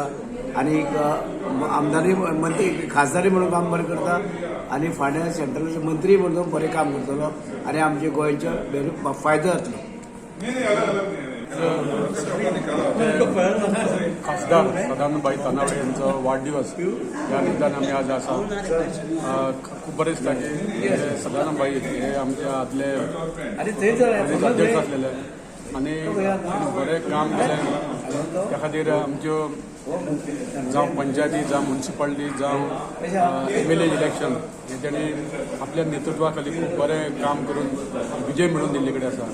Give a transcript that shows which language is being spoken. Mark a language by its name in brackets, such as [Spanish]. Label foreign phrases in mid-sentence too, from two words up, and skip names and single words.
[Konkani] आनीक आमदारी मंत्री, खासदारी म्हणून काम बरें करता आनी फाल्यां सेंट्रलाचो मंत्री म्हणून बरें काम करतलो आनी आमच्या गोंयचो फायदो जातलो. [Marathi] खासदार सदानंदभाई तानावडे यांचा वाढदिवस या निमित्तानं आम्ही आज असा खूप बरेच दिसता की सदानंदभाई हे आमच्या आदले अध्यक्ष असलेले आणि बरें काम केलें. [Konkani] त्या खातीर आमच्यो जावं पंचायती, जावं म्युनिसिपालिटी, जावं [English] MLA election [Konkani] हे तेणी आपल्या नेतृत्वा खाली खूप बरें काम करून विजय मिळवून दिल्ले कडेन आसा.